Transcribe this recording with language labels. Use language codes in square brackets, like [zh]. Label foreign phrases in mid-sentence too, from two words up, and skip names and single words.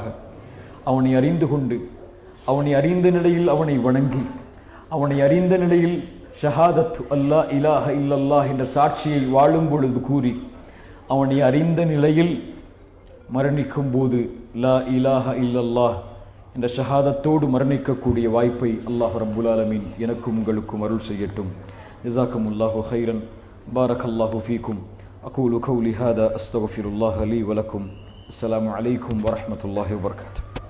[ta] அவனை அறிந்து கொண்டு, அவனை அறிந்த நிலையில் அவனை வணங்கி, அவனை அறிந்த நிலையில் ஷஹாதத் [ar] ألا إله إلا الله [ta] என்ற சாட்சியை வாழும் பொழுது கூறி, அவனை அறிந்த நிலையில் மரணிக்கும் போது [ar] لا إله إلا الله [ta] என்ற ஷஹாதத்தோடு மரணிக்கக்கூடிய வாய்ப்பை அல்லாஹ் [ar] رب العالمين [ta] எனக்கும் உங்களுக்கும் அருள் செய்யட்டும். [ar] جزاكم الله خيرا. بارك الله فيكم. أقول قولي هذا أستغفر الله لي ولكم. السلام عليكم ورحمة الله وبركاته.